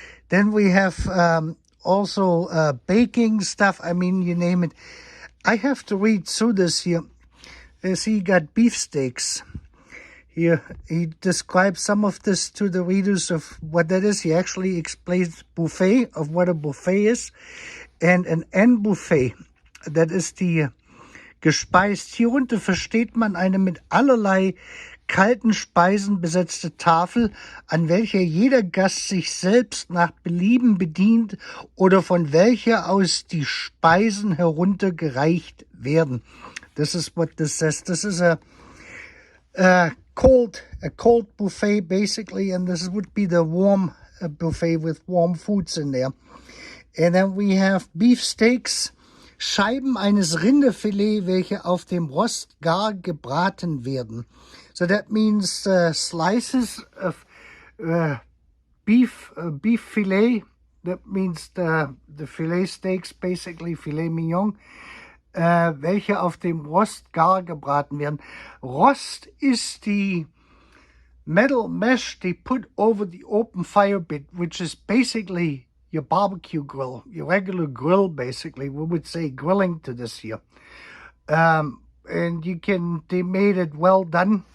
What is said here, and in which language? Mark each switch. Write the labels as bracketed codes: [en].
[en] Then we have also baking stuff, I mean, you name it. I have to read through this here. See, you got beefsteaks. Here, he describes some of this to the readers of what that is. He actually explains buffet, of what a buffet is. And an N-Buffet, that [de] ist die gespeist. Hierunter versteht man eine mit allerlei kalten Speisen besetzte Tafel, an welcher jeder Gast sich selbst nach Belieben bedient oder von welcher aus die Speisen heruntergereicht werden. [en] This is what this says. This is a cold buffet basically, and this would be the warm buffet with warm foods in there. And then we have beef steaks, [de] Scheiben eines Rinderfilet, welche auf dem Rost gar gebraten werden. [en] So that means slices of beef filet. That means the filet steaks, basically filet mignon. [de] Welche auf dem Rost gar gebraten werden. [en] Rost is the metal mesh they put over the open fire bit, which is basically your barbecue grill, your regular grill, basically. We would say grilling to this here. And they made it well done.